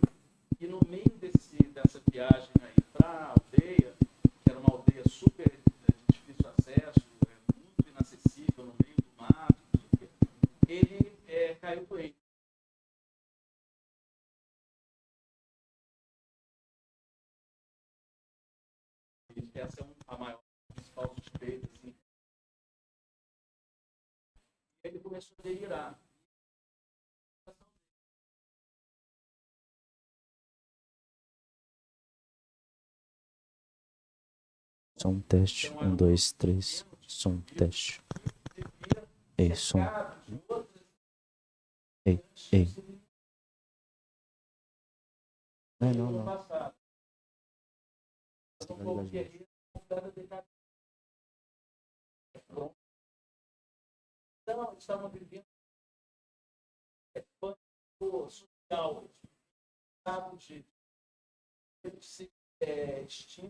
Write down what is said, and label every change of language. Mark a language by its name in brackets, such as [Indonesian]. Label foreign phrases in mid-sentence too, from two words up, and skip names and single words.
[Portuguese] E no meio dessa viagem aí para a aldeia, que era uma aldeia super de difícil acesso, muito inacessível, no meio do mato, ele caiu doente. Essa é a maior, principal suspeita. Assim. Ele começou a delirar. Som teste. 1, 2, 3. Som teste. Ei, som. Ei. Não. Então, estavam vivendo pânico social, estado de ser extinto.